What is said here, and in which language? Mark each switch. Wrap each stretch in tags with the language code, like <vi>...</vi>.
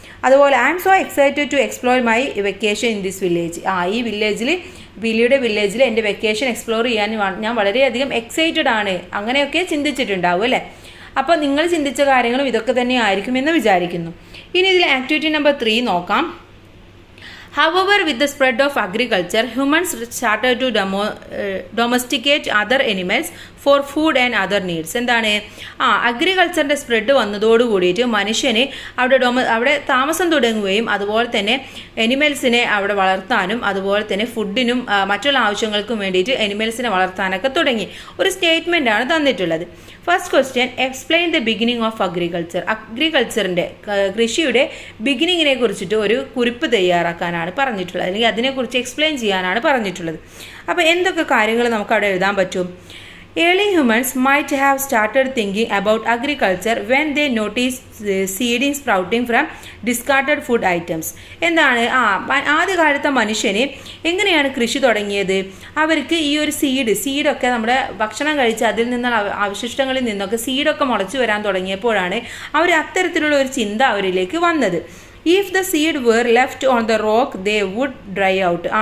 <ml>അതുപോലെ</ml> <en>I am so excited to explore my vacation in this village.</en> <ml>ഈ വില്ലേജിൽ, പീലിയുടെ വില്ലേജിൽ എൻ്റെ വെക്കേഷൻ എക്സ്പ്ലോർ ചെയ്യാൻ ഞാൻ വളരെയധികം എക്സൈറ്റഡ് ആണ്. അങ്ങനെയൊക്കെ ചിന്തിച്ചിട്ടുണ്ടാവും അല്ലേ. അപ്പോൾ നിങ്ങൾ ചിന്തിച്ച കാര്യങ്ങളും ഇതൊക്കെ തന്നെ ആയിരിക്കുമെന്ന് വിചാരിക്കുന്നു. ഇനി ഇതിൽ ആക്ടിവിറ്റി നമ്പർ 3 നോക്കാം.</ml> <en>However, with the spread of agriculture, humans started to domesticate other animals for food and other needs.</en> <ml>എന്താണ്, അഗ്രികൾച്ചറിൻ്റെ സ്പ്രെഡ് വന്നതോടുകൂടിയിട്ട് മനുഷ്യന് അവിടെ താമസം തുടങ്ങുകയും അതുപോലെ തന്നെ എനിമൽസിനെ അവിടെ വളർത്താനും അതുപോലെ തന്നെ ഫുഡിനും മറ്റുള്ള ആവശ്യങ്ങൾക്കും വേണ്ടിയിട്ട് എനിമൽസിനെ വളർത്താനൊക്കെ തുടങ്ങി. ഒരു സ്റ്റേറ്റ്മെൻ്റ് ആണ് തന്നിട്ടുള്ളത്. First question,</ml> <en>Explain the beginning of agriculture.</en> <ml>അഗ്രികൾച്ചറിൻ്റെ, കൃഷിയുടെ ബിഗിനിങ്ങിനെ കുറിച്ചിട്ട് ഒരു കുറിപ്പ് തയ്യാറാക്കാനാണ് പറഞ്ഞിട്ടുള്ളത്, അല്ലെങ്കിൽ അതിനെക്കുറിച്ച് എക്സ്പ്ലെയിൻ ചെയ്യാനാണ് പറഞ്ഞിട്ടുള്ളത്. അപ്പോൾ എന്തൊക്കെ കാര്യങ്ങൾ നമുക്ക് അവിടെ എഴുതാൻ പറ്റും?</ml> <en>Early humans might have started thinking about agriculture when they noticed seeding sprouting from discarded food items.</en> <ml>എന്താണ് ആദ്യകാലത്തെ മനുഷ്യന് എങ്ങനെയാണ് കൃഷി തുടങ്ങിയത്? അവർക്ക് ഈ ഒരു സീഡൊക്കെ നമ്മുടെ ഭക്ഷണം കഴിച്ച് അതിൽ നിന്നുള്ള അവശിഷ്ടങ്ങളിൽ നിന്നൊക്കെ സീഡൊക്കെ മുളച്ചു വരാൻ തുടങ്ങിയപ്പോഴാണ് അവർ അത്തരത്തിലുള്ള ഒരു ചിന്ത അവരിലേക്ക് വന്നത്.</ml> <en>If the seed were left on the rock they would dry out.</en>